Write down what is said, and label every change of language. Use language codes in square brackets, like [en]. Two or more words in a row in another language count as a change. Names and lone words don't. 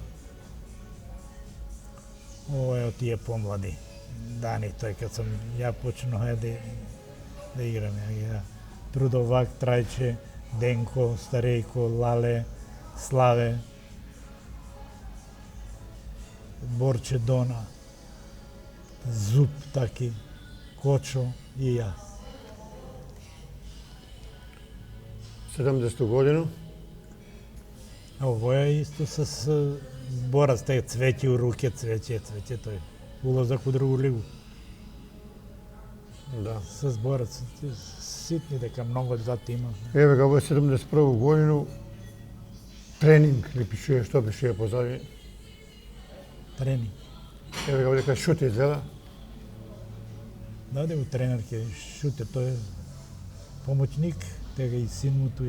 [mk] Ова е од тие помлади дани, тој кад сам ја почнав да играм, ја Трудовак, Трајче, Денко, Старејко, Лале, Славе, Борче Дона, Зуб таки, Кочо и ја. 70 година. Ово е исто с Борас, тај цвеќе у руке, цвеќе тој. Улазак у другу лигу. Да. Со збораците, ситни дека многу два тима. Еве га во 71 годину тренинг ли пишува, што пишува позади. Тренинг. Еве га дека шут изгледа. Даде му тренер ке шуте, тој е помоćник, тега и син му туја.